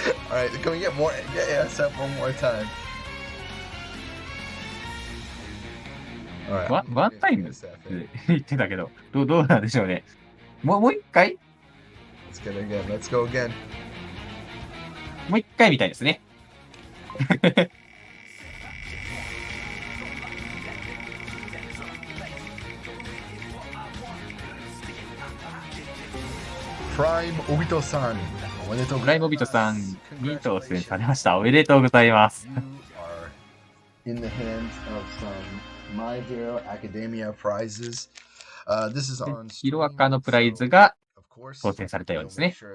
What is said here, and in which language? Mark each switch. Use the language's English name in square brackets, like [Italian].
[English] All right, can we get ASF one more time? [Japanese] ワンタイムって言ってたけど、どうなんでしょうね。もう一回 [English] Let's get it again. Let's go again. [Japanese] もう一回みたいですね。プライムオビトさん、おめでとうごプライムオビトさんに当選されました。おめでとうございます。 [English] In the hands of some My Hero Academia prizes. This is on [Japanese] ヒロアカのプライズが当選されたようですね。